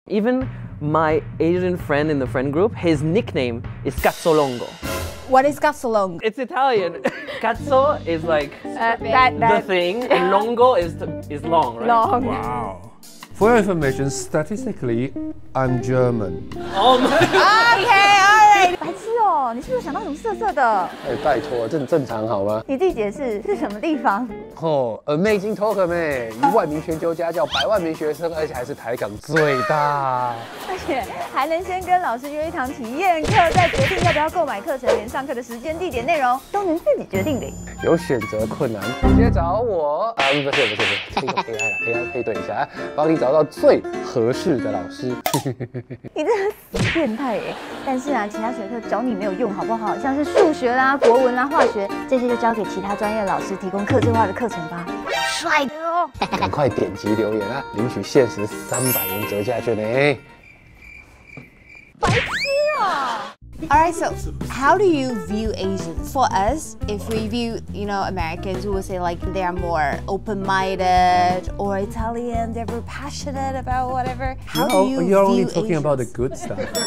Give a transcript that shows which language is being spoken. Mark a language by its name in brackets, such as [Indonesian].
[English] Even my Asian friend in the friend group, his nickname is Cazzolongo. What is cazzolongo? It's Italian. Cazzo is like the thing, and longo is long, right? Long. Wow. For your information, statistically, I'm German. Oh my. Okay, alright. [Chinese] 白痴哦，你是不是想到什么色色的？拜托，这很正常好吗？你自己解释是什么地方？哦，AmazingTalker 妹，1万名全球家教，100万名学生，而且还是台港最大。而且还能先跟老师约一堂体验课，再决定要不要购买课程，连上课的时间、地点、内容都能自己决定的。有选择困难，直接找我。不是，这个 AI 配对一下，帮你找到最合适的老师。你真的死变态耶！但是啊，其他学科找你没有用，好不好？像是数学啦、国文啦、化学这些，就交给其他专业老师提供客制化的课程吧。帅的哦！赶快点击留言啊，领取限时300元折价券呢！白痴哦！ [English] Alright, so how do you view Asians? For us, if we view, Americans, we would say like they are more open-minded, or Italian, they're very passionate about whatever. How do you You're only view talking Asians? about the good stuff.